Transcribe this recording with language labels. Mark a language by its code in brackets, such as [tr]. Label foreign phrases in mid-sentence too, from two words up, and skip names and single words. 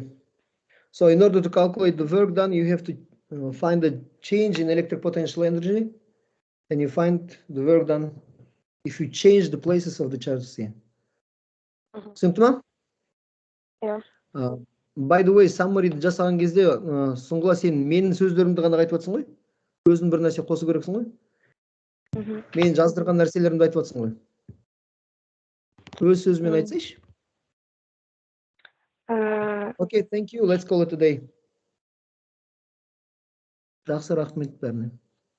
[en] So in order to calculate the work done, you have to find the change in electric potential energy, and you find the work done if you change the places of the charges here. Simple? Yeah. By the way, [kk] summary жасаған кезде Сұңғыла сен менің сөздерімді ғана айтып жатсың ғой? Өзің бір нәрсе қосу керексің ғой? Мен жаздырған нәрселерімді айтып жатсың ғой? Өз сөзімен айтсайшы. [en] Okay, thank you. Let's call it a day. [kk] Жақсы, рахмет бәріне.